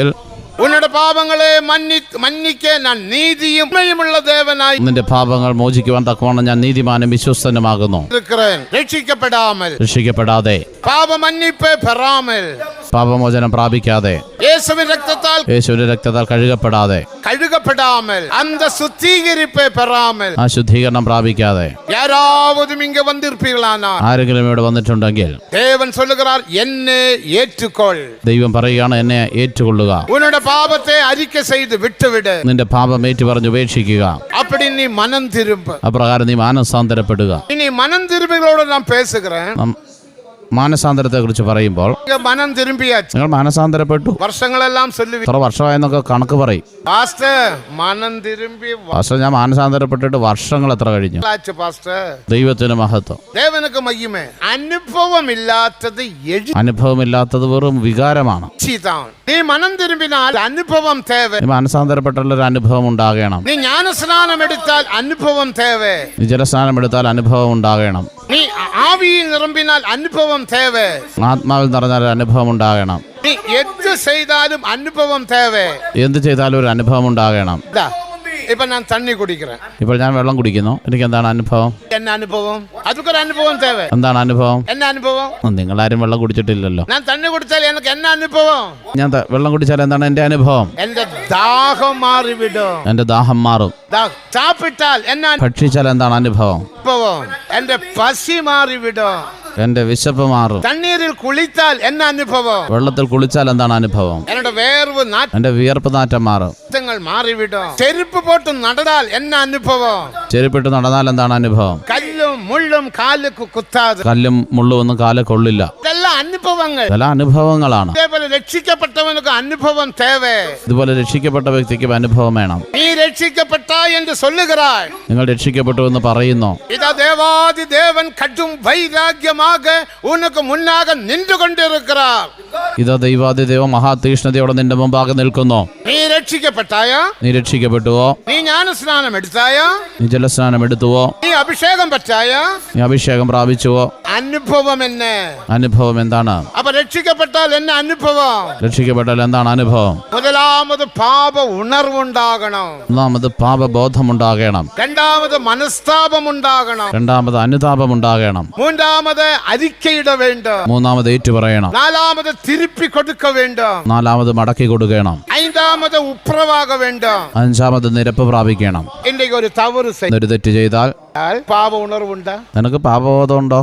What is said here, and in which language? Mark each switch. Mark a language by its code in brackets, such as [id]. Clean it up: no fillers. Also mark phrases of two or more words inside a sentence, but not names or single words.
[ml] ഉன்னுடைய പാപങ്ങളെ മന്നിക്ക ഞാൻ നീതിയും ഉള്ള ദേവനായി, നിന്റെ പാപങ്ങൾ മോചിക്കുവാൻ തക്കവണ്ണം ഞാൻ നീതിമാനും വിശ്വസ്തനുമാകുന്നു. രക്ഷിക്കപ്പെടാതെ, [ta] பாபமன்னிப்பு பெறாமல், [ml] പാപമോചനം പ്രാപിക്കാതെ, യേശുവിന്റെ രക്തത്താൽ കഴുകപ്പെടാതെ, [ta] அந்த சுத்திகரிப்பை பெறாமல், [ml] ആ ശുദ്ധീകരണം പ്രാപിക്കാതെ [ta] யாராவதும் இங்க வந்திருப்பீர்களானால், [ml] ആരെങ്കിലും ഇവിടെ വന്നിട്ടുണ്ടെങ്കിൽ, [ta] தேவன் சொல்லுகிறார் என்னை ஏற்றுக்கொள். [ml] ദൈവം പറയുകയാണ് എന്നെ ഏറ്റുകൊള്ളുക. [ta] உன்னுடைய பாவத்தை அறிக்கை செய்து விட்டுவிடு. [ml] നിന്റെ പാപം ഏറ്റു പറഞ്ഞ് ഉപേക്ഷിക്കുക. [ta] அப்படி நீ மனம் திரும்ப. [ml] അപ്രകാരം നീ മാനസാന്തരപ്പെടുക. [ta] இனி மனம் திரும்பிகளோட நான் பேசுகிறேன். [ml] മാനസാന്തരത്തെക്കുറിച്ച് പറയുമ്പോൾ [ta] மனம் திரும்பியாச்சு, [ml] നിങ്ങൾ മാനസാന്തരപ്പെട്ടു, [ta] வருஷங்களெல்லாம் சொல்லுவீங்க, [ml] എത്ര വർഷമായെന്നൊക്കെ കണക്ക് പറയും. [ta] பாஸ்டர் மனம் திரும்பி [ml] പാസ്റ്റർ, ഞാൻ മാനസാന്തരപ്പെട്ടിട്ട് വർഷങ്ങൾ എത്ര കഴിഞ്ഞു? [ta] ஆச்சு பாஸ்டர். [ml] ദൈവത്തിന് മഹത്വം. [ta] தேவனுக்கு மகிமை. அனுபவம் இல்லாதது [ml] അനുഭവമില്ലാത്തത് വെറും വികാരമാണ്. [ta] எழுச்சிதான். நீ மனம் திரும்பினால் அனுபவம் தேவை. [ml] നീ മാനസാന്തരപ്പെട്ടുള്ള ഒരു അനുഭവം ഉണ്ടാകണം. [ta] நீ ஞானஸ்நானம் எடுத்தால் அனுபவம் தேவை. [ml] നീ ജലസ്നാനം എടുത്താൽ അനുഭവം ഉണ്ടാകണം. [ta] நீ ஆவியில் நிரம்பினால் அனுபவம் தேவை. [ml] ആത്മാവിൽ നിറഞ്ഞാൽ ഒരു അനുഭവം ഉണ്ടാകണം. [ta] நீ எது செய்தாலும் அனுபவம் தேவை. [ml] എന്ത് ചെയ്താലും ഒരു അനുഭവം ഉണ്ടാകണം. [ta] இதா, இப்ப நான் தண்ணி குடிக்கிறேன், [ml] ഇപ്പോൾ ഞാൻ വെള്ളം കുടിക്കുന്നു, എനിക്ക് എന്താണ് അനുഭവം? [ta] என்ன அனுபவம்? அதுக்கு ஒரு அனுபவம் தேவை. [ml] എന്താണ് അനുഭവം? [ta] என்ன அனுபவம்? [ml] നിങ്ങളാരും വെള്ളം കുടിച്ചിട്ടില്ലല്ലോ. [ta] நான் தண்ணி குடிச்சால் எனக்கு என்ன அனுபவம்? ഞാൻ വെള്ളം കുടിച്ചാൽ എന്താണ് എൻ്റെ അനുഭവം? எந்த தாகம் மாறிவிடும். [ml] എൻ്റെ ദാഹം മാറും. [ta] சாப்பிட்டால் என்ன [ml] ഭക്ഷിച്ചാൽ എന്താണ് അനുഭവം? [ta] அனுபவம்? எந்த பசி மாறிவிடும். [ml] എൻ്റെ വിശപ്പ് മാറും. [ta] தண்ணீரில் குளித்தால் என்ன அனுபவம்? [ml] വെള്ളത്തിൽ കുളിച്ചാൽ എന്താണ് അനുഭവം? [ta] என்னோட வேர்வு [ml] എൻ്റെ വിയർപ്പ് നാറ്റം മാറും. [ta] நாற்றங்கள் மாறிவிடும். செருப்பு போட்டு நடந்தால் என்ன அனுபவம்? [ml] ചെരുപ്പിട്ട് നടന്നാൽ എന്താണ് അനുഭവം? [ta] கல்லும் முள்ளும் காலுக்கு குத்தாது. [ml] കല്ലും മുള്ളും ഒന്നും കാലെ കൊള്ളില്ല. [ta] இதெல்லாம் அனுபவங்கள். [ml] ഇതെല്ലാം അനുഭവങ്ങളാണ്. [ta] இதேபோல ரட்சிக்கப்பட்டவனுக்கு அனுபவம் தேவை. [ml] ഇതുപോലെ രക്ഷിക്കപ്പെട്ട വ്യക്തിക്ക് അനുഭവം വേണം. [ta] நீ ரட்சிக்கப்பட்டாய் என்று சொல்லுகிறாய். [ml] നിങ്ങൾ രക്ഷിക്കപ്പെട്ടു എന്ന് പറയുന്നു. [ta] இதா தேவாதி தேவன் கடும் வைராக்கியமாக உனக்கு முன்னாக நின்று கொண்டிருக்கிறார். [ml] ഇതാ ദൈവാദി ദൈവം മഹാതീഷ്ണതയോടെ നിന്റെ മുമ്പാകെ നിൽക്കുന്നു. [ta] நீ ரட்சிக்கப்பட்டாயா? [ml] നീ രക്ഷിക്കപ്പെട്ടുവോ? [ta] நீ ஞானஸ்நானம் எடுத்தாயா? [ml] നീ ജലസ്നാനം എടുത്തുവോ? [ta] நீ அபிஷேகம் பெற்றாயா? [ml] നീ അഭിഷേകം പ്രാപിച്ചുവോ? [ta] அனுபவம் என்ன? [ml] അനുഭവം എന്താണ്? [ta] அப்ப ரட்சிக்கப்பட்டால் என்ன அனுபவம்? [ml] രക്ഷിക്കപ്പെട്ടാൽ എന്താണ് അനുഭവം? [ta] முதலாவது பாப உணர்வு உண்டாகணும். [ml] ഒന്നാമത് പാപബോധമുണ്ടാകണം. [ta] இரண்டாவது மனஸ்தாபம் உண்டாகணும். [ml] രണ്ടാമത് അനുതാപം ഉണ്ടാകണം. [ta] மூன்றாவது அறிக்கையிட வேண்டும். [ml] മൂന്നാമത് ഏറ്റുപറയണം. [ta] நாலாவது திருப்பி கொடுக்க வேண்டும். [ml] നാലാമത് മടക്കി കൊടുക്കണം. [ta] ஐந்தாவது உப்புரவாக வேண்டும். [ml] അഞ്ചാമത് നിരപ്പ് പ്രാപിക്കണം. [ta] இன்றைக்கு ஒரு தவறு [ml] ഒരു തെറ്റ് ചെയ്താൽ [ta] பாப உணர்வு உண்டா? [ml] നിനക്ക് പാപബോധം ഉണ്ടോ?